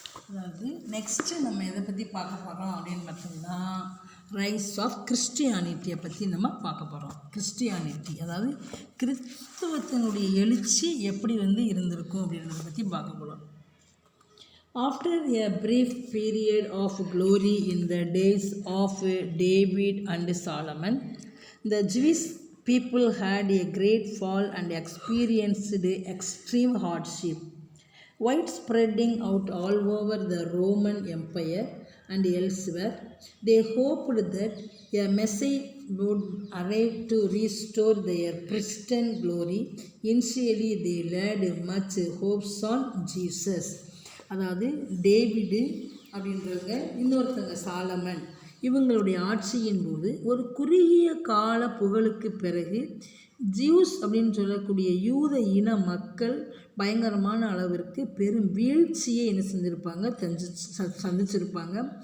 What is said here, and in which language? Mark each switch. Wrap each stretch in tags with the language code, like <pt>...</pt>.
<ta>அதாவது நெக்ஸ்ட்டு நம்ம எதை பற்றி பார்க்க போகிறோம் அப்படின்னு பார்த்தோம்னா</ta> <en>rise of கிறிஸ்டியானிட்டியை</en> <ta>பற்றி நம்ம பார்க்க போகிறோம். கிறிஸ்டியானிட்டி அதாவது கிறிஸ்துவத்தினுடைய எழுச்சி எப்படி இருந்திருக்கும் அப்படின்றத பற்றி பார்க்க போகிறோம்.</ta> <en>After a brief period of glory in the days of David and Solomon, the Jewish people had a great fall and experienced extreme hardship. Widespreading out all over the Roman Empire and elsewhere, they hoped that a Messiah would arrive to restore their pristine glory. Initially, they laid much hopes on Jesus.</en> <ta>அதாவது David அப்படின்றவங்க, இன்னொருத்தங்க சாலமன், இவங்களுடைய ஆட்சியின் போது ஒரு குறுகிய கால புகழுக்கு பிறகு ஜியூஸ் அப்படின்னு சொல்லக்கூடிய யூத இன மக்கள் பயங்கரமான அளவிற்கு பெரும் வீழ்ச்சியை என்ன செஞ்சுருப்பாங்க சந்திச்சிருப்பாங்க.</ta>